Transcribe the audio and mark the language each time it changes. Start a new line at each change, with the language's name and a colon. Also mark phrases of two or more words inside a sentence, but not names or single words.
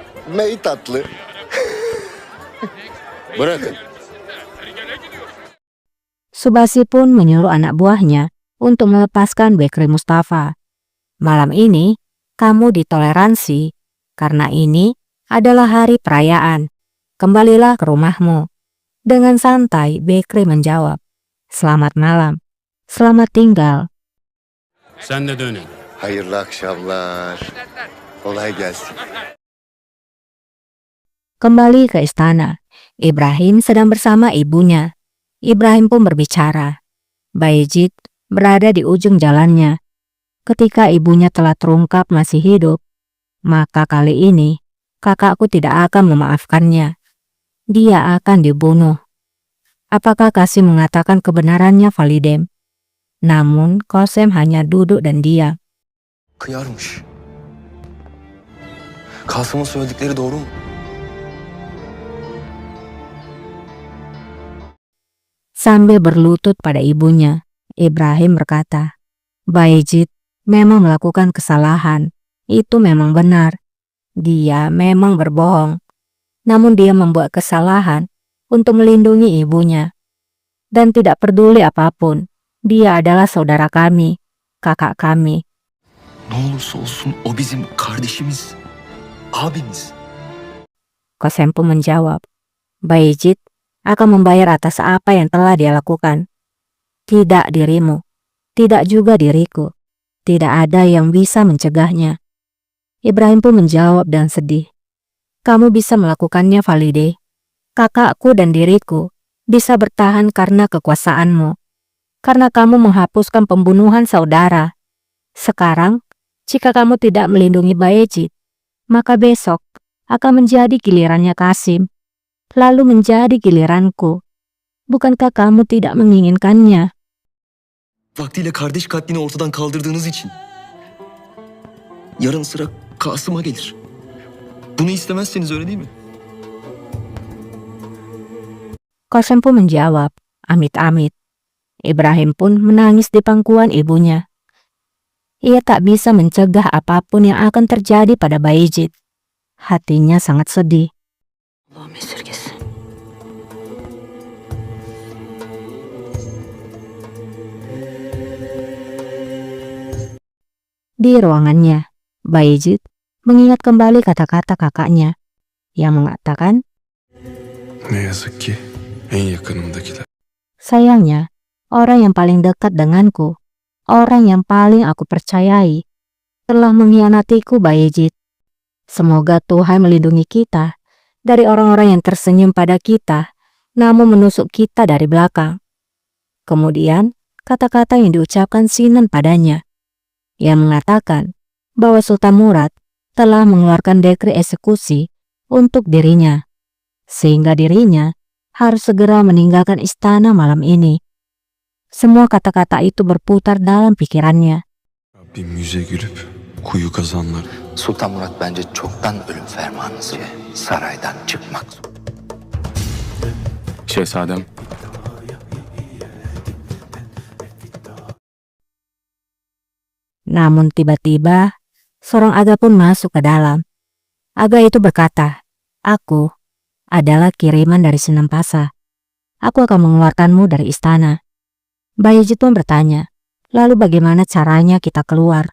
Turkish: Mey tatlı. Bırakın.
Indonesian: Subasi pun menyuruh anak buahnya untuk melepaskan Bekri Mustafa. Malam ini, kamu ditoleransi karena ini adalah hari perayaan. Kembalilah ke rumahmu. Dengan santai, Bekri menjawab, "Selamat malam. Selamat tinggal."
Turkish: Sen de dönün. Hayırlı akşamlar. Kolay gelsin.
Indonesian: Kembali ke istana. Ibrahim sedang bersama ibunya. Ibrahim pun berbicara. Bayezid berada di ujung jalannya. Ketika ibunya telah terungkap masih hidup, maka kali ini kakakku tidak akan memaafkannya. Dia akan dibunuh. Apakah Qasim mengatakan kebenarannya Validem? Namun Qasem hanya duduk dan diam.
Turkish: Kıyarmış. Kasım'ın söyledikleri doğru mu?
Indonesian: Sambil berlutut pada ibunya, Ibrahim berkata, "Bayezid memang melakukan kesalahan. Itu memang benar. Dia memang berbohong. Namun dia membuat kesalahan untuk melindungi ibunya. Dan tidak peduli apapun, dia adalah saudara kami, kakak kami."
Turkish: Ne olursa olsun o bizim kardeşimiz, abimiz.
Indonesian: Qasem pun menjawab, "Bayezid akan membayar atas apa yang telah dia lakukan. Tidak dirimu, tidak juga diriku. Tidak ada yang bisa mencegahnya." Ibrahim pun menjawab dan sedih, "Kamu bisa melakukannya, Valide. Kakakku dan diriku bisa bertahan karena kekuasaanmu. Karena kamu menghapuskan pembunuhan saudara. Sekarang, jika kamu tidak melindungi Bayezid, maka besok akan menjadi gilirannya Qasim. Lalu menjadi giliranku. Bukankah kamu tidak menginginkannya?"
Turkish: Vaktiyle kardeş katlini ortadan kaldırdığınız için. Yarın sıra Kasım'a gelir. Bunu istemezseniz öyle değil mi?
Indonesian: Qasem pun menjawab, "Amit-amit." Ibrahim pun menangis di pangkuan ibunya. Ia tak bisa mencegah apapun yang akan terjadi pada Bayezid. Hatinya sangat sedih.
Turkish: Allah'ım esirgesin.
Indonesian: Di ruangannya, Bayezid mengingat kembali kata-kata kakaknya yang mengatakan,
Turkish: Ne yazık ki en yakınımdakiler.
Indonesian: "Sayangnya, orang yang paling dekat denganku, orang yang paling aku percayai, telah mengkhianatiku, Bayezid. Semoga Tuhan melindungi kita dari orang-orang yang tersenyum pada kita, namun menusuk kita dari belakang." Kemudian, kata-kata yang diucapkan Sinan padanya, yang mengatakan bahwa Sultan Murad telah mengeluarkan dekri eksekusi untuk dirinya, sehingga dirinya harus segera meninggalkan istana malam ini. Semua kata-kata itu berputar dalam pikirannya.
Turkish: Rabbim yüze gülüp kuyu kazanlar. Sultan Murat bence çoktan ölüm fermanınızı saraydan çıkmak zorunda. Şehzadem,
Indonesian: Namun tiba-tiba, seorang Aga pun masuk ke dalam. Aga itu berkata, "Aku adalah kiriman dari Senempasa. Aku akan mengeluarkanmu dari istana." Bayezid pun bertanya, "Lalu bagaimana caranya kita keluar?"